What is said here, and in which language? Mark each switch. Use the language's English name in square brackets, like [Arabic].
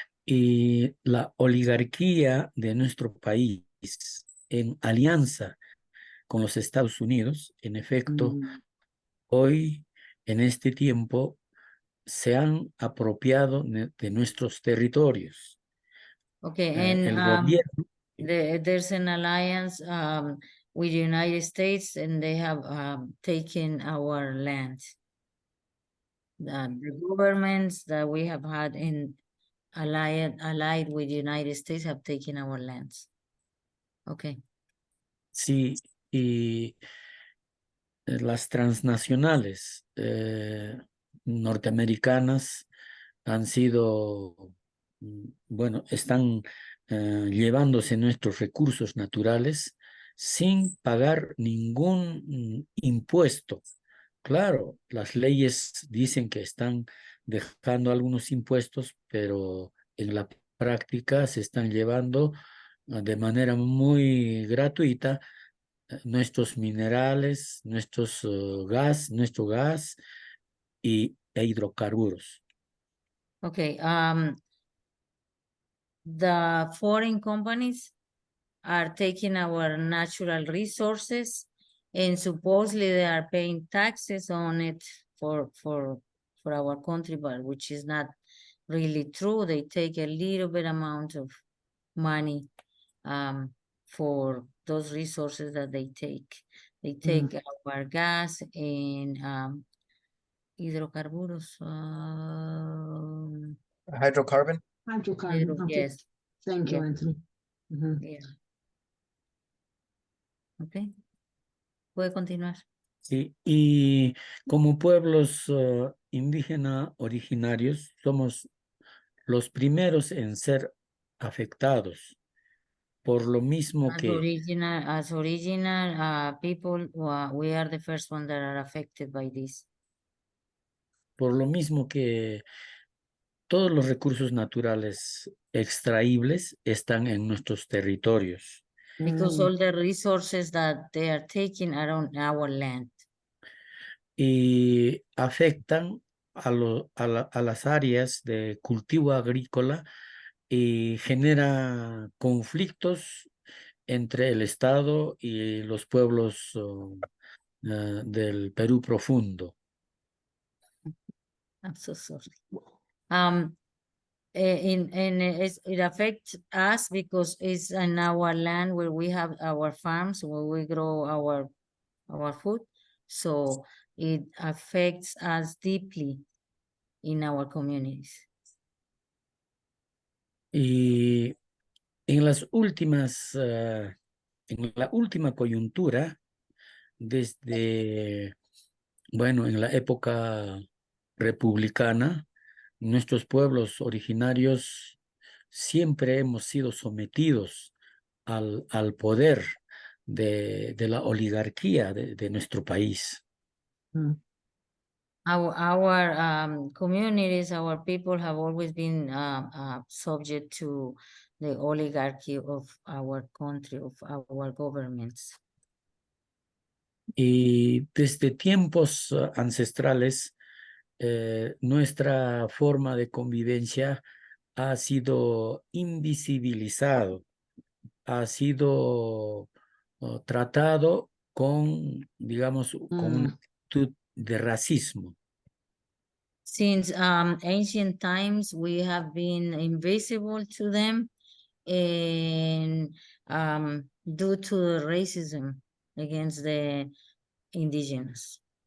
[Spanish] Y la oligarquía de nuestro país en alianza con los Estados Unidos, en efecto, hoy, en este tiempo, se han apropiado de nuestros territorios. [English] Okay, and [Spanish] El gobierno, [English] there's an alliance with the United States, and they have taken our land. The governments that we have had in allied with the United States have taken our lands. Okay. [Spanish] sí, y las transnacionales norteamericanas han sido, bueno, están llevándose nuestros recursos naturales sin pagar ningún impuesto. Claro, las leyes dicen que están dejando algunos impuestos, pero en la práctica se están llevando de manera muy gratuita nuestros minerales, nuestro gas e hidrocarburos. [English] Okay. The foreign companies are taking our natural resources, and supposedly they are paying taxes on it for our country, but which is not really true. They take a little bit amount of money for those resources that they take. They take our gas and hidrocarburos. Hydrocarbon? Hydrocarbon. Okay. Yes. Thank you, Yeah. Anthony. Mhm. Yeah. [Spanish] Okay. Puede continuar. ¿Sí? Y como pueblos indígenas originarios, somos los primeros en ser afectados, por lo mismo [English] As [Spanish] que, [English] original people, we are the first one that are affected by this. [Spanish] por lo mismo que todos los recursos naturales extraíbles están en nuestros territorios. [English] Because all the resources that they are taking are on our land. [Spanish] Y afectan a las áreas de cultivo agrícola y genera conflictos entre el Estado y los pueblos del Perú profundo. [English] I'm so sorry. It affects us because it's in our land where we have our farms, where we grow our food. So it affects us deeply in our communities. [Spanish] Y en las últimas, en la última coyuntura, desde, bueno, en la época republicana, nuestros pueblos originarios siempre hemos sido sometidos al poder de la oligarquía de nuestro país. [English] Our communities, our people have always been subject to the oligarchy of our country, of our governments. [Spanish] Y desde tiempos ancestrales, nuestra forma de convivencia ha sido invisibilizado, ha sido tratado con, digamos, con una actitud de racismo. [English] Since ancient times, we have been invisible to them, and due to the racism against the indigenous.